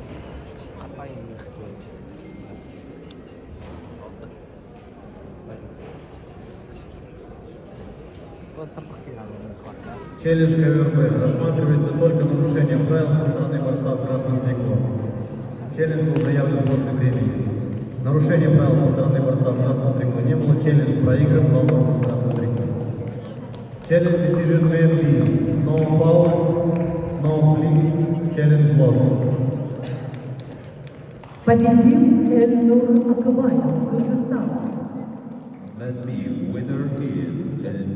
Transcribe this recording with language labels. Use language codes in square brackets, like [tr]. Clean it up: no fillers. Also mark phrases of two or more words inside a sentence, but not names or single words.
[id] Apa ini? [ru] Вот там Челлендж КВРБ. Рассматривается только нарушение правил со стороны борца в красном трико. Челлендж был заявлен после времени. Нарушения правил со стороны борца в красном трико не было. Челлендж проигран, бал борца в красном трико. [en] Челлендж decision may be no foul, no flee, challenge lost. [ru] Победил Эльнур Акбаев, Кыргызстан. [en] Let me winner is